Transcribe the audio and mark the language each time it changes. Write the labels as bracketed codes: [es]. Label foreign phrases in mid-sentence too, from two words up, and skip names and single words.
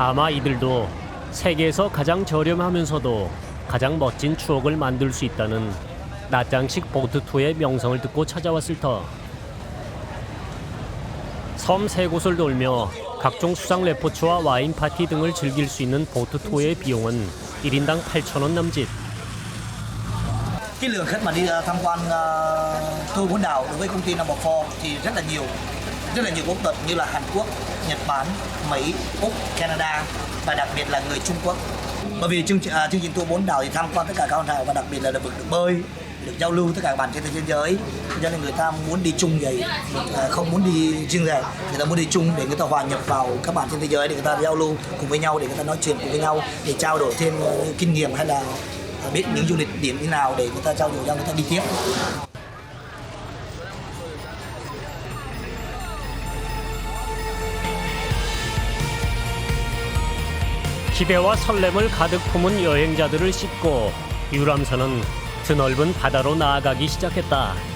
[ko] 아마 이들도 세계에서 가장 저렴하면서도 가장 멋진 추억을 만들 수 있다는 나짱식 보트 투어의 명성을 듣고 찾아왔을 터. 섬 세 곳을 돌며 각종 수상 레포츠와 와인 파티 등을 즐길 수 있는 보트 투어의 비용은 1인당 8,000원 남짓. [vi] Cái lượng khách mà đi tham quan tour bốn đảo đối với công ty Number 4 thì rất là nhiều quốc tịch như là Hàn Quốc, Nhật Bản, Mỹ, Úc, Canada và đặc biệt là người Trung Quốc. Bởi vì chương trình tour bốn đảo thì tham quan tất cả các hòn đảo và đặc biệt là được bơi, được giao lưu tất cả các bạn trên thế giới, cho nên người ta muốn đi chung vậy, không muốn đi riêng rẽ, người ta muốn đi chung để người ta hòa nhập vào các bạn trên thế giới, để người ta giao lưu cùng với nhau, để người ta nói chuyện cùng với nhau, để trao đổi thêm kinh nghiệm hay là biết những du lịch điểm như nào để người ta trao đổi nhau, người ta đi tiếp. [ko] 기대와 설렘을 가득 품은 여행자들을 싣고 유람선은 드넓은 바다로 나아가기 시작했다.